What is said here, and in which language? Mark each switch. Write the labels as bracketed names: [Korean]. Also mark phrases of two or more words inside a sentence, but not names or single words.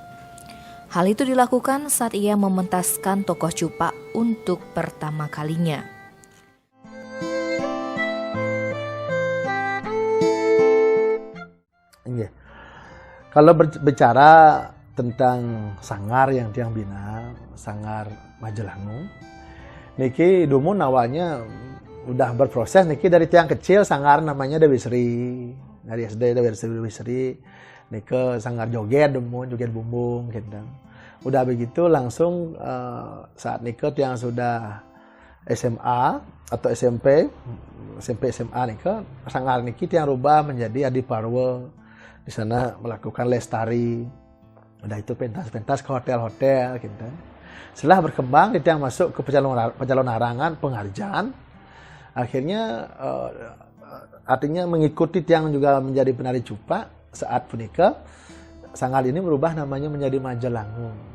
[Indonesian] Hal itu dilakukan saat ia mementaskan tokoh Cupak untuk pertama kalinya. Kalau berbicara tentang sanggar yang tiang bina, Sanggar Majelangu, niki dulu awalnya udah berproses niki dari tiang kecil sanggar namanya Dewi Sri, dari SD Dewi Sri, niki sanggar joget joget bumbung gitu. Udah begitu langsung saat niki tiang sudah SMA atau SMP SMA niki sanggar niki tiang rubah menjadi Adiparwa. Di sana melakukan lestari, udah itu pentas-pentas ke hotel-hotel gitu. Setelah berkembang, kita yang masuk ke pencalonan arangan pengarjaan, akhirnya artinya mengikuti tiang juga menjadi penari cupak saat punika, sanggar ini berubah namanya menjadi Majelangu.